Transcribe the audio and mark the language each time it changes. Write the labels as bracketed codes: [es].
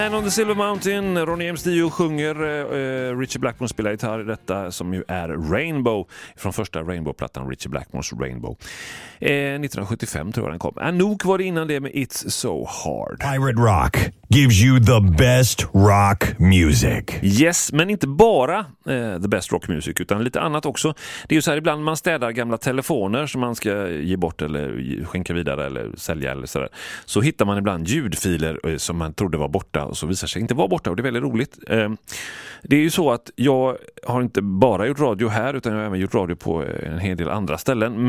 [sv] Silver Mountain, Ronnie James Dio sjunger, Richie Blackmore spelar gitarr i detta som ju är Rainbow från första Rainbow-plattan, Richie Blackmores Rainbow. 1975 tror jag den kom. Anouk var det innan det med It's So Hard. [en] Pirate Rock gives you the best rock music. [sv] Yes, men inte bara [en] the best rock music [sv] utan lite annat också. Det är ju så här, ibland man städar gamla telefoner som man ska ge bort eller skänka vidare eller sälja eller sådär. Så hittar man ibland ljudfiler som man trodde var borta och så visar sig inte vara borta och det är väldigt roligt. Det är ju så att jag har inte bara gjort radio här, utan jag har även gjort radio på en hel del andra ställen.